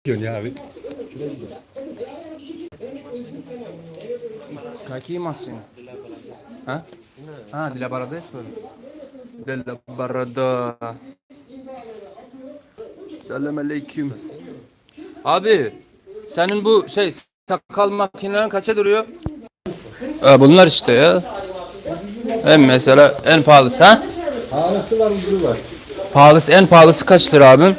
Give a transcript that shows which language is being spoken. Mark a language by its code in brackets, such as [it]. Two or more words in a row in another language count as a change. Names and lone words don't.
[tr] Ya abi. [ru] Какие машины? А? А, для бороды, что ли? Для борода. [tr] Selam aleyküm. Abi, senin bu sakal makinelerin kaça duruyor? Bunlar işte ya. Mesela en pahalısı ha? Pahalısı var, ucuz var. En pahalısı kaç lira abim?